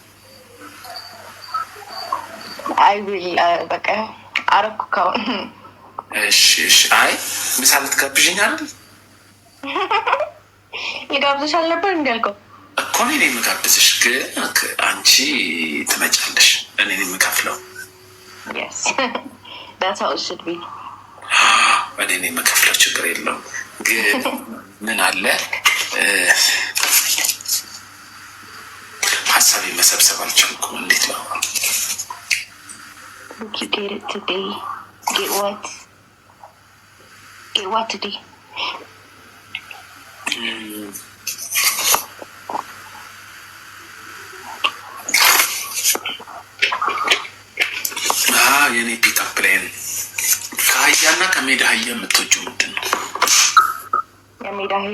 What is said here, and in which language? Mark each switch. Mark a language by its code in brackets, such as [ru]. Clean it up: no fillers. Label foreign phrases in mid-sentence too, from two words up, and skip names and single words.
[en] I will [am] በቃ አረኩ ካሁን። እሺ እሺ። አይ ምሳ ልትጋብዥኝ አይደል? ልጋብዝሽ አልነበር እንዳልከው እኮ እኔ የምጋብዝሽ፣ ግን አንቺ ትመጫለሽ፣ እኔ የምከፍለው። [en] Yes, that's how it should be. [am] እኔ የምከፍለው ችግር የለውም። ግን ምን አለ ሀሳቤ መሰብሰብ አልቻልኩም። እንዴት ነው? [en] You get it today. Get what? Get what today? [am] የኔ [en] pickup line [am] ከአህያና ከሜዳ አህያ የምትወጂው ምንድን ነው? የሜዳ አህያ።